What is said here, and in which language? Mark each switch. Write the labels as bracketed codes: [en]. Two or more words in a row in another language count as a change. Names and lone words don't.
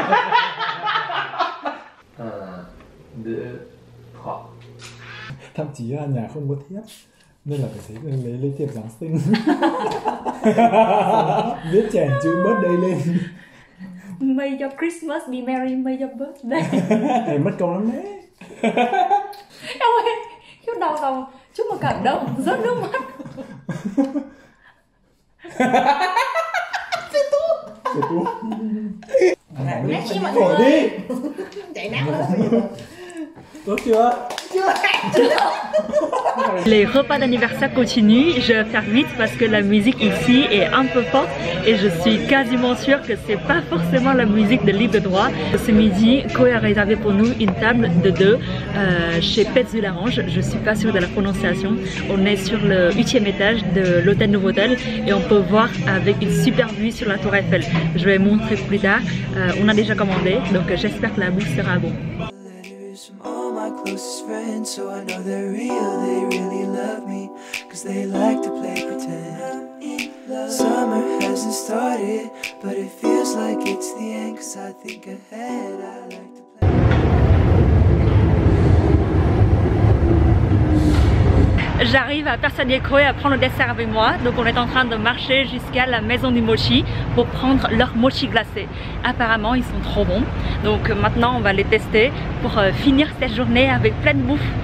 [vi] Thậm chí là nhà không có thiếp nên là phải lấy thiệp Giáng sinh. Viết chèn chữ birthday lên. [en] May your Christmas be merry, may your birthday. [vi] Này mất công lắm đấy. Em ơi, chút đầu rồi, chút mà cảm động, rớt nước mắt. [fr] C'est tout. [vi] Merci mọi người. Đi. Chạy nát lên. Tốt chưa? [fr] Les repas d'anniversaire continuent, je vais faire vite parce que la musique ici est un peu forte et je suis quasiment sûre que c'est pas forcément la musique de libre droit. Ce midi, Koé a réservé pour nous une table de 2 chez Pets de l'Orange, je suis pas sûre de la prononciation. On est sur le 8e étage de l'hôtel Novotel et on peut voir avec une super vue sur la tour Eiffel. Je vais montrer plus tard, on a déjà commandé donc j'espère que la bouffe sera bonne. [en] Closest friends, so I know they're real, they really love me, cause they like to play pretend. Summer hasn't started, but it feels like it's the end, cause I think ahead, I like to play. [fr] J'arrive à persuader Koé à prendre le dessert avec moi, donc on est en train de marcher jusqu'à la maison du mochi pour prendre leur mochi glacé. Apparemment ils sont trop bons, donc maintenant on va les tester pour finir cette journée avec plein de bouffe.